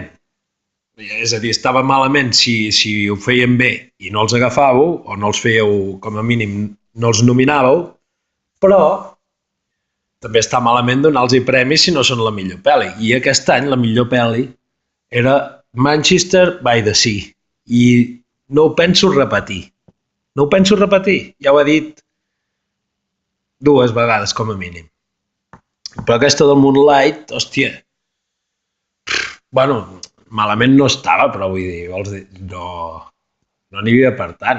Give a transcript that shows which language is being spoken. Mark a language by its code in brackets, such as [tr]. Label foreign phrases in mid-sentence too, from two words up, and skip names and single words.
[ca] És a dir, estava malament si ho feien bé i no els agafàveu, o no els fèieu, com a mínim, no els nominàveu, però també està malament donar-los premis si no són la millor pel·li. I aquest any la millor pel·li era Manchester by the Sea. I no ho penso repetir. No ho penso repetir. Ja ho he dit 2 vegades, com a mínim. Però aquesta del Moonlight, hòstia, bueno, malament no estava, però vull dir, vols dir, no n'hi havia per tant.